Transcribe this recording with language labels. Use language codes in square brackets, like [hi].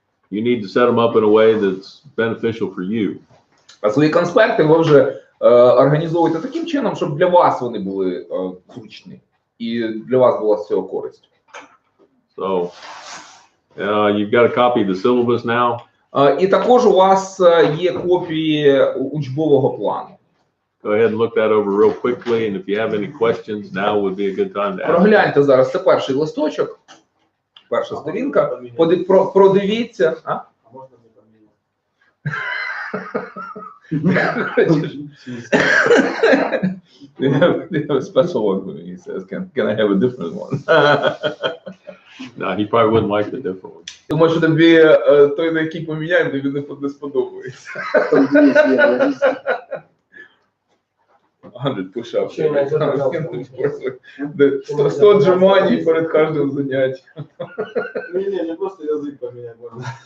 [en] You need to set them up in a way that's beneficial for you. [uk] А свої конспекти ви вже організовуєте таким чином, щоб для вас вони були зручні і для вас була з цього користь. [en] So, you've got a copy of the syllabus now. [uk] І також у вас є копії учбового плану. [en] Go ahead and look that over real quickly, and if you have any questions, now would be a good time to ask. [uk] Прогляньте зараз, це перший листочок, перша сторінка, продивіться. А можна [en] You have a special one for me, he says, can I have a different one? No, he probably wouldn't like the different one. [uk] Думаю, що тобі той, на який поміняємо, тобі не сподобається. [en] 100 push-ups. [uk] 100 отжиманий перед кожним заняттям. [ru] Не просто язык поменять можно.